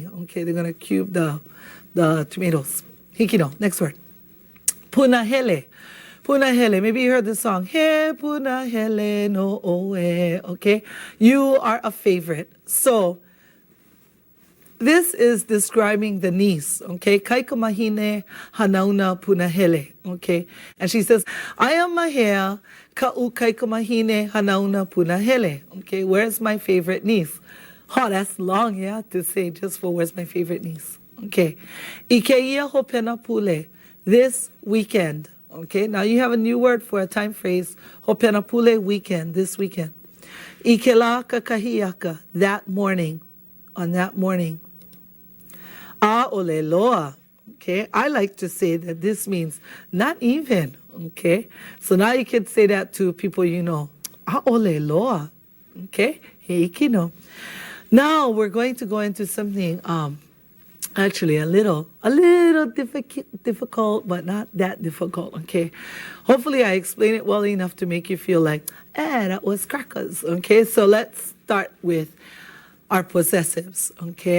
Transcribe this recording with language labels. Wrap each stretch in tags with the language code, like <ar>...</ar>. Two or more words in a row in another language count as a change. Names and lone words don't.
<en>Okay, they're gonna cube the tomatoes.</en> <haw>Hikino.</haw> <en>Next word.</en> <haw>Punahele. Punahele.</haw> <en>Maybe you heard the song.</en> <haw>He punahele no oe.</haw> <en>Okay, you are a favorite. So this is describing the niece, okay?</en> <haw>Kaikamahine hanauna punahele,</haw> <en>okay? And she says, I am</en> <haw>mahea ka'u kaikamahine hanauna punahele,</haw> <en>okay? Where's my favorite niece? Oh, that's long, yeah, to say just for where's my favorite niece, okay?</en> <haw>Ikeia hopena pule,</haw> <en>this weekend, okay? Now you have a new word for a time phrase,</en> <haw>hopena pule,</haw> <en>weekend, this weekend.</en> <haw>Ikela kakahiaka,</haw> <en>that morning, on that morning.</en> <haw>A ole loa, okay?</haw> <en>I like to say that this means not even, okay? So now you can say that to people you know.</en> <haw>A ole loa, okay? Heikino.</haw> <en>Now we're going to go into something, actually a little difficult, but not that difficult, okay? Hopefully I explain it well enough to make you feel like, that was crackers, okay? So let's start with our possessives, okay?</en>